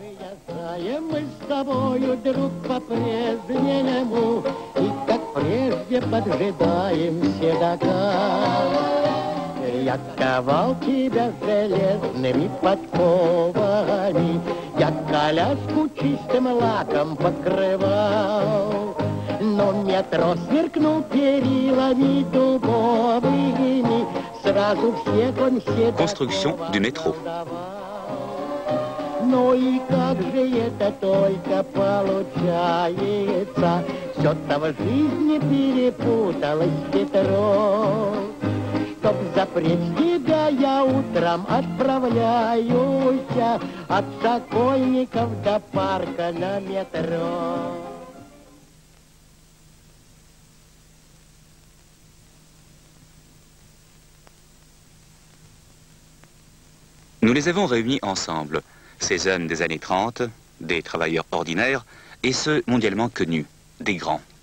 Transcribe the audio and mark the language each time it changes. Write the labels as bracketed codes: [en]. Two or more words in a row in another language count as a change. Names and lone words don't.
[ru] Я ковал тебя железными подковами, я коляску чистым лаком покрывал. Но метро сверкнул перилами дубовыми, сразу всех он все... [fr] Construction du métro. [ru] Ну и как же это только получается, все-то в жизни перепуталось хитро. Чтоб запреть тебя, я утром отправляюсь от Сокольников до парка на метро. [fr] Nous les avons réunis ensemble, ces hommes des années 30, des travailleurs ordinaires, et ceux mondialement connus, des grands.